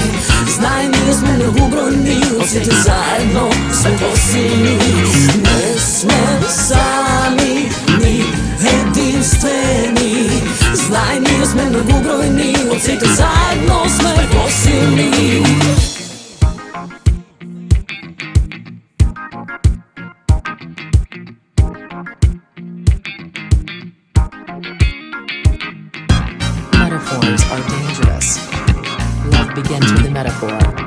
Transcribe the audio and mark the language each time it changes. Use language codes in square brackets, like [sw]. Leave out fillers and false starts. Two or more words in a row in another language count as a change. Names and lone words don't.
[mk] Знај, ние сме многобројни, од сите заедно сме посилни. Не сме сами, ни единствени. Знај, ние сме многобројни, од сите заедно сме посилни. [en] Metaphors are dangerous. Love begins with a metaphor.